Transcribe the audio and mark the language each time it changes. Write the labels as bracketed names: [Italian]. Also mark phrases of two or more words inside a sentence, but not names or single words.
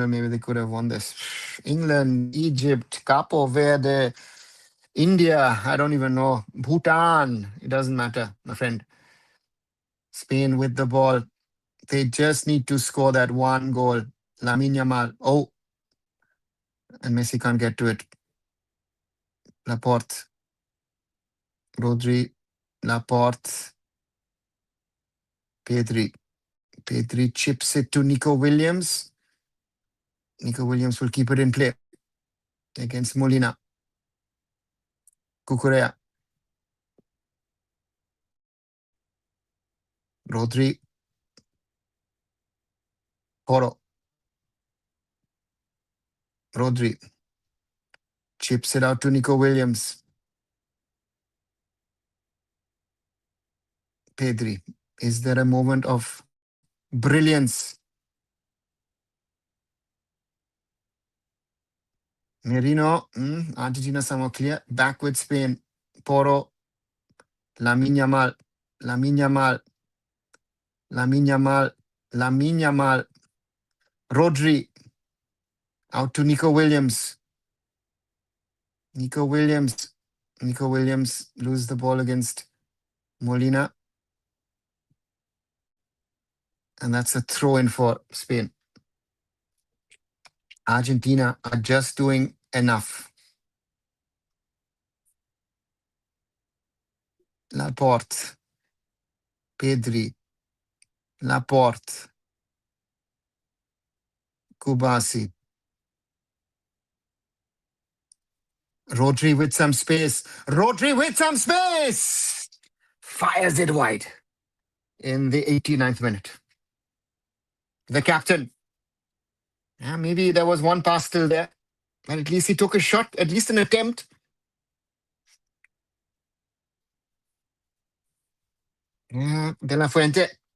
[English] Maybe they could have won this. England, Egypt, Capo Verde, India, I don't even know. Bhutan, it doesn't matter, my friend. Spain with the ball. They just need to score that one goal. Lamine Yamal. Oh, and Messi can't get to it. Laporte. Rodri. Laporte. Pedri. Pedri chips it to Nico Williams. Nico Williams will keep it in play against Molina. Cucurella. Rodri. Porro. Rodri. Chips it out to Nico Williams. Pedri. Is there a moment of brilliance? Merino. Argentina somehow clear. Back with Spain. Porro. Lamine Yamal. Lamine Yamal. Lamine Yamal. Lamine Yamal. Rodri. Out to Nico Williams. Nico Williams. Nico Williams loses the ball against Molina. And that's a throw in for Spain. Argentina are just doing enough. Laporte. Pedri. Laporte. Kubasi. Rodri with some space. Rodri with some space. Fires it wide in the 89th minute. The captain. Yeah, maybe there was one pass still there. But at least he took a shot, at least an attempt. Yeah, De La Fuente.